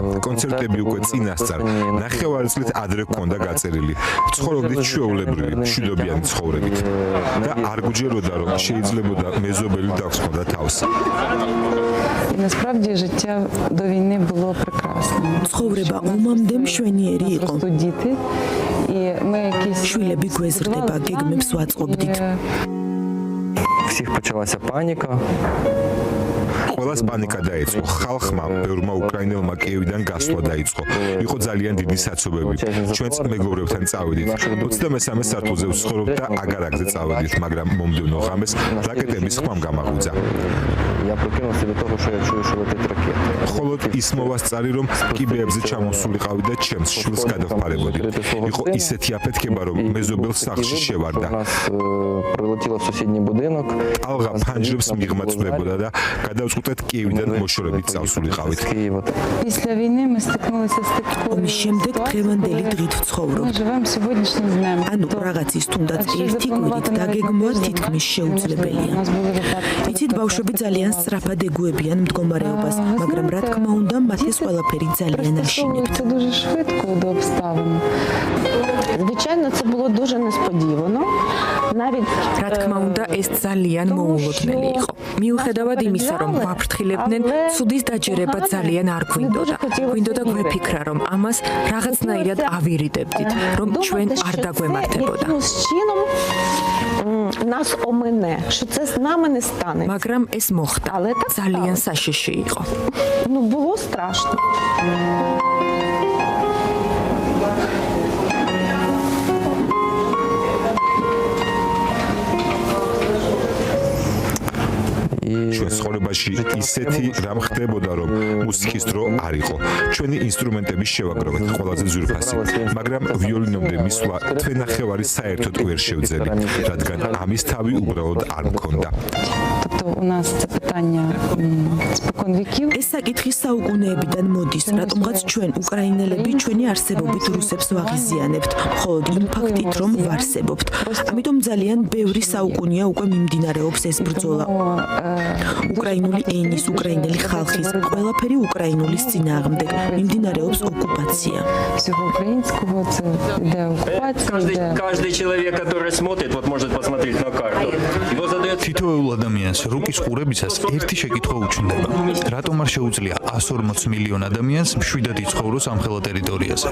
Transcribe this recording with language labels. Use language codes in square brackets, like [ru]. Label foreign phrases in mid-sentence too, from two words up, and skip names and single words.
[ka] კონცერტები უკვე წინასწარ, ნახევარწლით ადრე გქონდა გაწერილი. ცხოვრობდით ჩვეულებრივი, მშვიდობიანი ცხოვრებით. და არ გუჯეროდა, რომ შეიძლებოდა მეზობელი დაგვსხოდა თავს. [uk] Насправді життя до війни було прекрасним. [ka] ცხოვრება ომამდე მშვენიერი იყო. [uk] Діти і ми якісь [ka] შვილები გვეზრდება, გეგმებს ვაწყობდით. [uk] Всіх почалася паніка. [ka] ყველას პანიკა დაიწყო. ხალხმა, ბევრმა უკრაინელმა კიევიდან გასვლა დაიწყო. იყო ძალიან დიდი საცობები. ჩვენც მეგობრებთან წავედით. 23 სართულზე ვცხოვრობ და აგარაკზე წავედით, მაგრამ მომდევნო ღამეს რაკეტების ხმამ გამაღვიძა. [uk] Я прокинувся від того, що я чую, що летить ракета. [ka] холод ის მოვასწარი, რომ კიბეებზე ჩამოსულიყავი და ჩემს შვილს გადავყარებოდი. იყო ისეთი აფეთქება, რომ მეზობელს სახლში შევარდა. [uk] Прилетіла в сусідній будинок. [ka] ალღა ფანჯრებს მიღმაწვდებოდა და გადავწყვეტეთ კიევიდან მოშორებით წავსულიყავით. [uk] Після війни ми стикнулися з такою [ka] ომის შემდეგ დღევანდელი დღით ვცხოვრობ. [uk] Ми живемо сьогоднішнім днем. [ka] ანუ რაღაცის თუნდაც ერთი კვირით დაგეგმვა თითქმის შეუძლებელია. იცით, ბავშვები ძალიან სწრაფად ეგუებიან მდგომარეობას, მაგრამ რა თქმა უნდა, მათ ეს ყველაფერი ძალიან აშინებთ. [uk] Це дуже швидко до обставин. Звичайно, це було дуже несподівано. Навіть [ka] რა თქმა უნდა, ეს ძალიან მოულოდნელი იყო. მიუხედავად იმისა, რომ გვაფრთხილებდნენ, ცუდის დაჯერება ძალიან არ გვინდოდა. გვინდოდა გვეფიქრა, რომ ამას რაღაცნაირად ავირიდებდით, რომ ჩვენ არ დაგვემართებოდა. [uk] нас омине, що це з нами не станеться. [ka] მაგრამ ეს მოხდა. [uk] Але так [ka] ძალიან [uk] сталося. [ka] საშიში იყო. [uk] Ну, було страшно. [ka] ჩვენ ცხოვრებაში ისეთი რამ ხდებოდა, რომ მუსიკის დრო არ იყო. ჩვენი ინსტრუმენტების შევაგროვეთ ყველაზე ძვირფასი, მაგრამ ვიოლინომდე მისვლა თვენახევარი საერთოდ ვერ შევძელი, რადგან ამის თავი უბრალოდ არ მქონდა. [uk] Тобто у нас це питання спокон віків. [ka] ეს საკითხი საუკუნეებიდან მოდის, რატომღაც ჩვენ უკრაინელები ჩვენი არსებობით რუსებს ვაღიზიანებთ, მხოლოდ იმ ფაქტით, რომ ვარსებობთ. ამიტომ ძალიან ბევრი საუკუნეა უკვე მიმდინარეობს ეს ბრძოლა. უკრაინული ენის, უკრაინელი ხალხის, ყველაფერი უკრაინულის წინააღმდეგ მიმდინარეობს ოკუპაცია. [uk] Всього українського це йде окупація, йде [ru] Каждый человек, который смотрит, вот может посмотреть на карту, его задает [ka] თითოეულ ადამიანს რუკის ყურებისას ერთი შეკითხვა უჩნდება. რატომ არ შეუძლია 140 მილიონ ადამიანს მშვიდად იცხოვროს ამ ხელა ტერიტორიაზე?